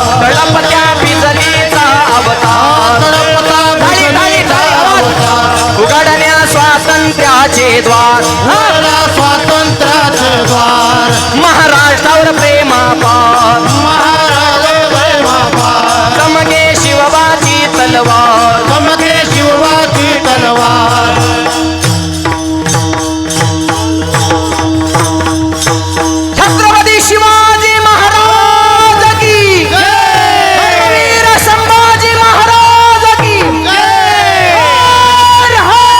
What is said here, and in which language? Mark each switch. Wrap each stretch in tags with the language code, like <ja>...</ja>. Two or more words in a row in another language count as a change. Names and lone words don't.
<mr>तळपत्या बिजलीचा अवतार, उघडण्या स्वातंत्र्याचे द्वार, स्वातंत्र्याचे द्वार, महाराष्ट्रावर प्रेमापार, महाराज प्रेमापार. चमके शिवबाची तलवार, चमके शिवबाची तलवार.</mr> <hi>छत्रपती शिवाजी महाराज की वीर संभाजी महाराज की जय. हर हर</hi>